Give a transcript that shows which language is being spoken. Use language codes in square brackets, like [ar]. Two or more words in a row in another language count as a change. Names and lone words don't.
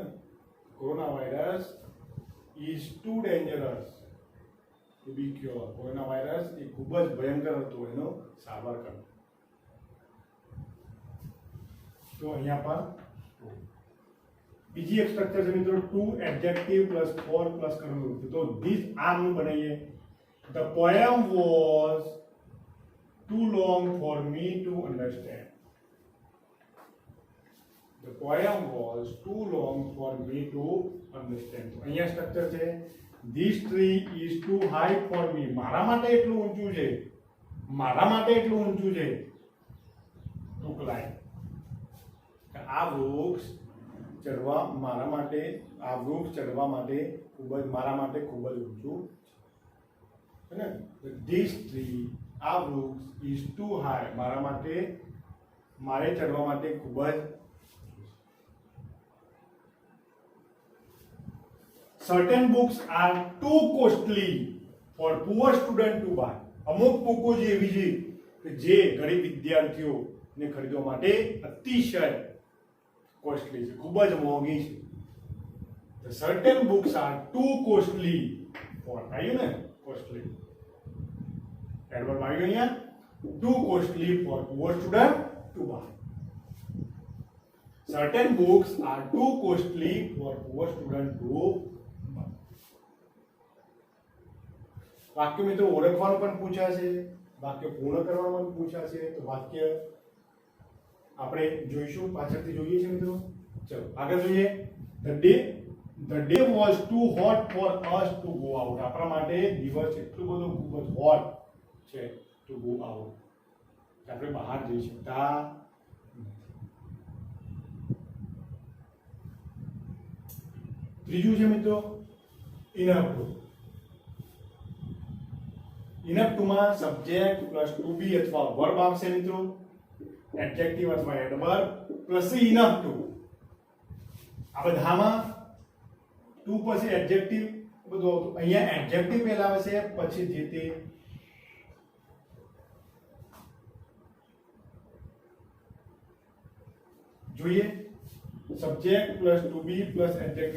[en] Corona virus is too dangerous to be cure. [gu] કોરોના વાયરસ એ ખૂબ જ ભયંકર હતો એનો સારવાર કરવો. તો અહીંયા પણ બીજી એક સ્ટ્રક્ચર છે મિત્રો [en] to adjective plus for plus [gu] કર્મ. તો ધીસ આમનું બનાવીએ. [en] The poem was too long for me to understand. The poem was too long for me to understand. [gu] અહીંયા સ્ટ્રક્ચર છે [en] This tree is too high for me. [gu] મારા માટે એટલું ઊંચું છે, મારા માટે એટલું ઊંચું છે [en] to climb. [gu] આ વૃક્ષ ચડવા મારા માટે, આ વૃક્ષ ચડવા માટે ખૂબ જ મારા માટે ખૂબ જ ઊંચું છે ને? [en] This tree, [gu] આ વૃક્ષ [en] is too high, [gu] મારા માટે, મારે ચડવા માટે ખૂબ જ. [en] Certain books are too costly for poor student to buy. [gu] અમુક પુસ્તકો જે એવી છે કે જે ગરીબ વિદ્યાર્થીઓને ખરીદવા માટે અતિશય કોસ્ટલી છે, ખૂબ જ મોંઘી છે. [en] The certain books are too costly for, [gu] આવ્યું ને કોસ્ટલી, એડવર્બ આવી ગયો અહીંયા, [en] too costly for poor student to buy. Certain books are too costly for poor student to buy. [gu] વાક્ય મિત્રો ઓળખવાનું પણ પૂછાશે, વાક્ય પૂર્ણ કરવાનું પણ પૂછાશે. તો વાક્ય આપણે જોઈશું, પાછળથી જોઈએ છે મિત્રો. ચલો આગળ જોઈએ. [en] The day was too hot for us to go out. [gu] આપણા માટે દિવસ એટલું બધું ખૂબ જ હોટ છે [en] to go out, [gu] આપણે બહાર જઈ શકતા. ત્રીજું છે મિત્રો [en] enough to. enough to [gu] માં [en] subject plus to be [gu] અથવા વર્બ આવશે મિત્રો, એડજેક્ટિવ અથવા [en] adverb plus enough to. [gu] આ બધામાં ટુ પછી એડજેક્ટિવ બધું આવતું. અહીંયા એડજેક્ટિવ પહેલા આવશે, પછી જે તે જોઈએ. [en] subject plus to be plus adjective.